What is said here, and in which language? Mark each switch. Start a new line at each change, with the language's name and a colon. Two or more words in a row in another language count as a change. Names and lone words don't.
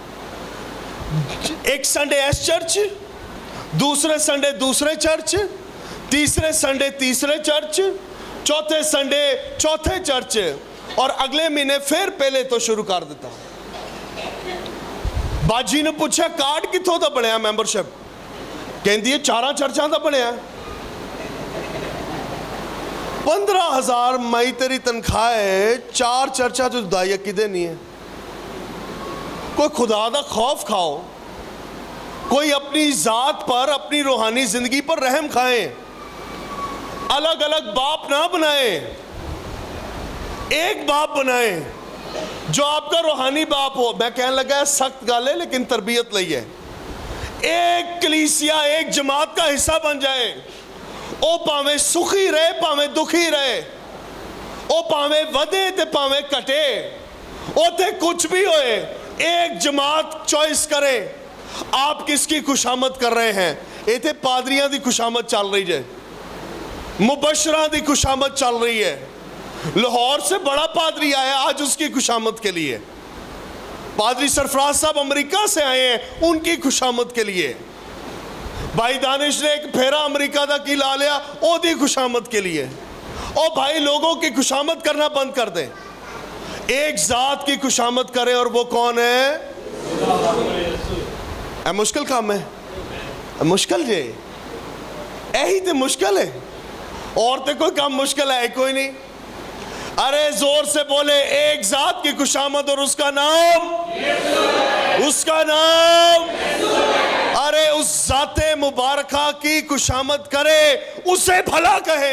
Punjabi: ایک سنڈے ایس چرچ، دوسرے سنڈے دوسرے چرچ، تیسرے سنڈے تیسرے چرچ، چوتھے سنڈے چوتھے چرچ، اور اگلے مہینے پھر پہلے تو شروع کر دیتا۔ باجی نے پوچھا کارڈ کتوں دا بنیا ممبرشپ؟ کہن دیئے 4 چرچاں دا بنیا ہے۔ 15,000 مائی تیری تنخواہ ہے، 4 چرچاں جو دائی عقیدے نہیں ہے۔
Urdu: کوئی خدا دا خوف کھاؤ، کوئی اپنی ذات پر، اپنی روحانی زندگی پر رحم کھائیں، الگ الگ باپ نہ بنائیں، ایک باپ بنائیں جو آپ کا روحانی باپ ہو۔
Punjabi: میں کہنے لگا ہے سخت گالے لیکن تربیت لئی ہے۔
Urdu: ایک کلیسیا، ایک جماعت کا حصہ بن جائے،
Punjabi: او پاویں سخی رہے پاویں دکھی رہے، او پاویں ودے تے پاویں کٹے، او تے کچھ بھی ہوئے، ایک جماعت چوائس کرے۔
Urdu: آپ کس کی خوشامد کر رہے ہیں؟
Punjabi: اے تے پادریاں دی خوشامد چل رہی ہے، مبشرہ دی خوشامد چل رہی ہے۔
Urdu: لاہور سے بڑا پادری آیا آج اس کی خوشامد کے لیے، پادری سرفراز صاحب امریکہ سے آئے ہیں ان کی خوشامد کے لیے، بھائی دانش نے
Punjabi: ایک پھیرا امریکہ دا کی لا لیا او دی
Urdu: خوشامد کے لیے۔ او بھائی لوگوں کی خوشامد کرنا بند کر دیں، ایک ذات کی خوشامد کریں، اور وہ کون ہے؟
Punjabi: اے مشکل کام ہے، مشکل جے ایہی تے مشکل ہے، اور تے کوئی کام مشکل ہے کوئی نہیں۔
Urdu: ارے زور سے بولے، ایک ذات کی خوشامد، اور اس کا نام، اس کا نام، ارے اس ذات مبارکہ کی خوشامد کرے، اسے بھلا کہے۔